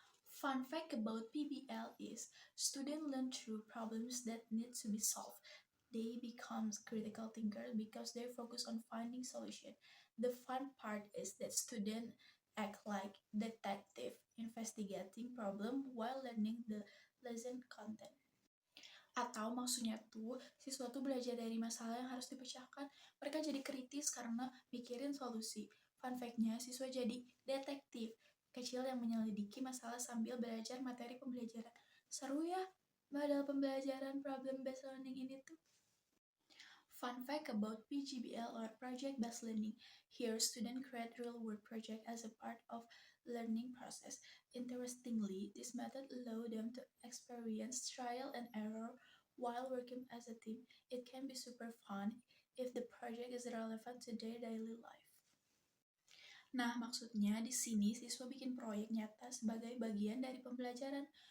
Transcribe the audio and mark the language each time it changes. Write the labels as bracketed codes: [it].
[en] Fun fact about PBL is students learn through problems that need to be solved. They become critical thinkers because they focus on finding solution. The fun part is that students act like detective investigating problem while learning the lesson content. [id] Atau maksudnya tuh, siswa tuh belajar dari masalah yang harus dipecahkan. Mereka jadi kritis karena mikirin solusi. Fun fact-nya, siswa jadi detektif kecil yang menyelidiki masalah sambil belajar materi pembelajaran. Seru ya, model pembelajaran problem-based learning ini tuh. [en] Fun fact about PGBL or project-based learning. Here, students create real-world project as a part of learning process. Interestingly, this method allows them to experience trial and error while working as a team. It can be super fun if the project is relevant to their daily life. [id] Nah, maksudnya di sini siswa bikin proyek nyata sebagai bagian dari pembelajaran.